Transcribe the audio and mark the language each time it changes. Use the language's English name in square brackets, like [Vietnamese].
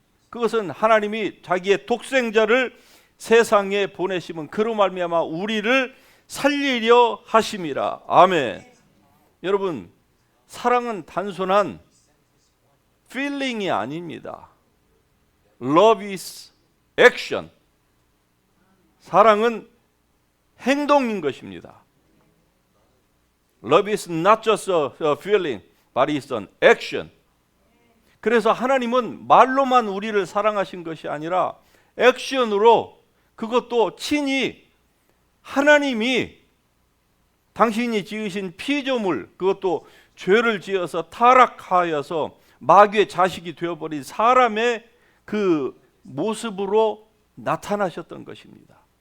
[Korean] 그것은 하나님이 자기의 독생자를 세상에 보내심은 그로 말미암아 우리를 살리려 하심이라. 아멘. 여러분, 사랑은 단순한 feeling이 아닙니다. [English] Love is action. [Korean] 사랑은 행동인 것입니다. [English] Love is not just a feeling, but it's an action. [Korean] 그래서 하나님은 말로만 우리를 사랑하신 것이 아니라 액션으로, 그것도 친히 하나님이 당신이 지으신 피조물, 그것도 죄를 지어서 타락하여서 마귀의 자식이 되어버린 사람의 그 모습으로 나타나셨던 것입니다.